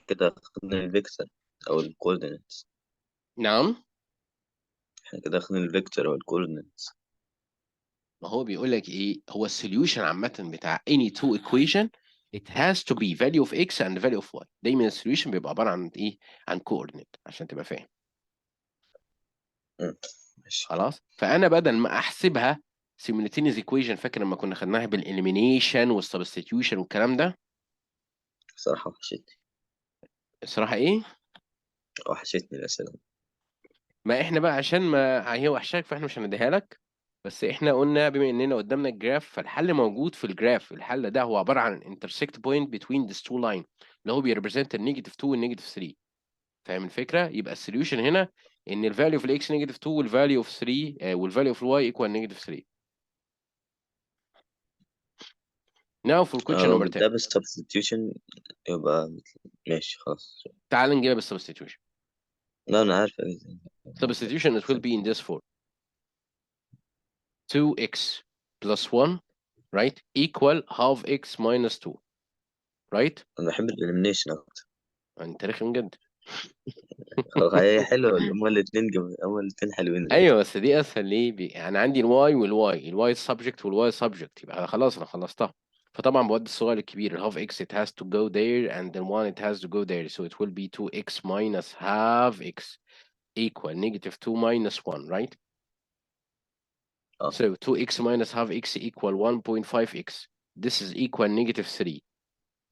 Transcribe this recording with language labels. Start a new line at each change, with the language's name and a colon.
Arabic: كده خدنا الفيكتور أو الكوردينتس. نعم. احنا كده خدنا الفيكتور أو الكوردينتس. ما هو بيقول لك ايه؟ هو السوليوشن عامة بتاع
English: any 2 equation it has to be value of x and value of y.
Arabic: دايما السوليوشن بيبقى عبارة عن ايه؟ عن coordinate عشان تبقى فاهم. ماشي. خلاص؟ فأنا بدل ما أحسبها simultaneous equation، فاكر لما كنا خدناها بالelimination والsubstitution والكلام ده؟ صراحة وحشتني. الصراحة ايه؟ وحشتني الأسئلة. ما احنا بقى عشان ما هي وحشاك فاحنا مش هنديها لك، بس احنا قلنا بما اننا قدامنا الجراف فالحل موجود في الجراف. الحل ده هو عباره عن
English: intersect point between these two line
Arabic: اللي هو بيريبريزنت النيجاتيف 2 والنيجاتيف 3. فاهم الفكره؟ يبقى السوليوشن هنا ان الفاليو في الاكس نيجاتيف 2 والفاليو اوف 3 والفاليو اوف الواي ايكوال نيجاتيف 3.
English: Now for question
Arabic: لو
English: number 10.
Arabic: جبتها بالسبستيوشن يبقى ماشي خلاص. تعال نجيبها بالسبستيتيوشن. لا أنا عارف.
English: Substitution it will be in this form. 2x plus 1 right equal half x minus 2 right.
Arabic: أنا بحب الإليمينيشن أكتر. انت رخم جدا. هي حلوة. هما الاتنين حلوين. ايوه بس دي اسهل ليه؟ انا عندي الواي والواي، الواي سبجكت والواي سبجكت، يبقى خلاص انا خلصتها. فطبعا بودي الصغير الكبير
English: half x it has to go there and then 1 it has to go there, so it will be 2x minus half x equal -2 minus 1 right. So 2x minus half x equal 1.5x. This is equal -3.